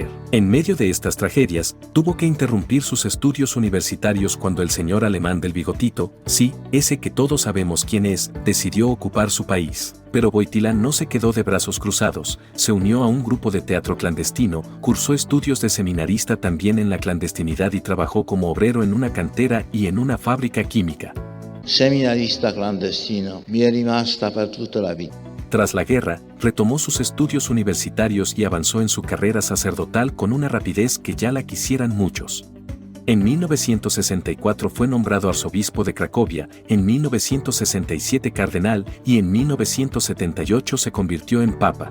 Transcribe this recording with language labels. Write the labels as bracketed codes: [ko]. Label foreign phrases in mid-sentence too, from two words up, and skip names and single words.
[es] En medio de estas tragedias, tuvo que interrumpir sus estudios universitarios cuando el señor alemán del bigotito, sí, ese que todos sabemos quién es, decidió ocupar su país. Pero Wojtyła no se quedó de brazos cruzados, se unió a un grupo de teatro clandestino, cursó estudios de seminarista también en la clandestinidad y trabajó como obrero en una cantera y en una fábrica química. [it] Seminarista clandestino, mi è rimasta per tutta la vita. [es] Tras la guerra, retomó sus estudios universitarios y avanzó en su carrera sacerdotal con una rapidez que ya la quisieran muchos. En 1964 fue nombrado arzobispo de Cracovia, en 1967 cardenal y en 1978 se convirtió en papa.